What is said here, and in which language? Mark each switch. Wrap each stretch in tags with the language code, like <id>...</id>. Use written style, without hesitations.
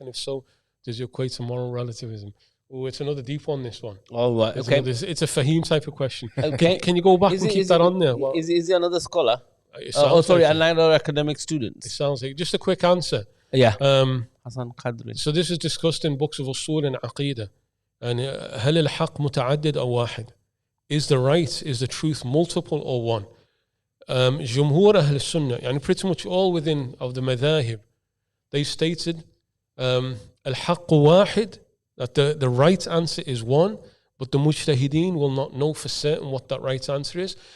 <en>And if so, does it equate to moral relativism? Oh, it's another deep one, this one. All right, okay. It's a Fahim type of question. Okay. Can you go back and keep that on there? Well, is he another scholar? Sorry, another academic student. It sounds like... Just a quick answer. Yeah. Hassan Qadri. So this is discussed in books of usul and aqidah. And</en> <ar>هل الحق متعدد أو واحد?</ar> <en>Is the right, is the truth multiple or one?</en> <ar>جمهور أهل السنة, يعني</ar> <en>pretty much all within of the madhahib, they stated</en> <ar>الحق واحد,</ar> <en>that the right answer is one, but the mujtahideen will not know for certain what that right answer is.</en>